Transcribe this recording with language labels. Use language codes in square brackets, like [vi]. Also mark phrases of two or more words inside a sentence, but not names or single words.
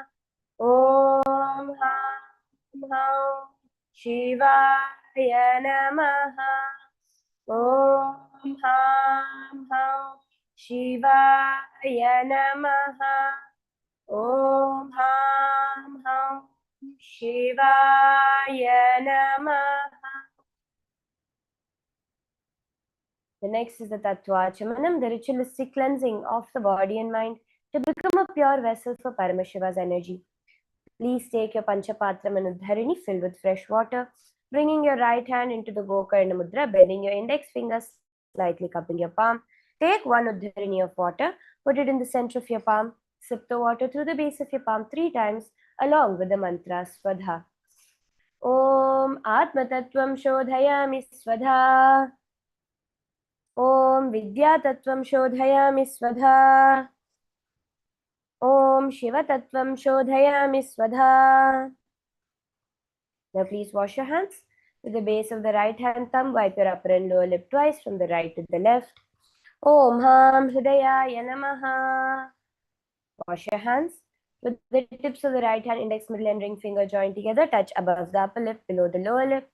[sa] ॐ हं हुं शिवाय नमः. ॐ हं हुं शिवाय नमः. ॐ हं हुं शिवाय नमः. [en] The next is the Tattvachamanam, the ritualistic cleansing of the body and mind to become a pure vessel for Paramashiva's energy. Please take your Panchapatram and Uddharini filled with fresh water, bringing your right hand into the Gokarna Mudra, bending your index finger, slightly cupping your palm. Take one Uddharini of water, put it in the center of your palm, sip the water through the base of your palm 3 times, along with the mantra Swadha. [sa] ॐ आत्मतत्त्वं शोधयामि स्वधा. ॐ विद्यातत्त्वं शोधयामि स्वधा. ॐ शिवतत्त्वं शोधयामि स्वधा. [en] Now please wash your hands. With the base of the right hand thumb, wipe your upper and lower lip twice from the right to the left. [sa] ॐ हं हृदयाय नमः. [en] Wash your hands. With the tips of the right hand, index, middle and ring finger joined together, touch above the upper lip, below the lower lip.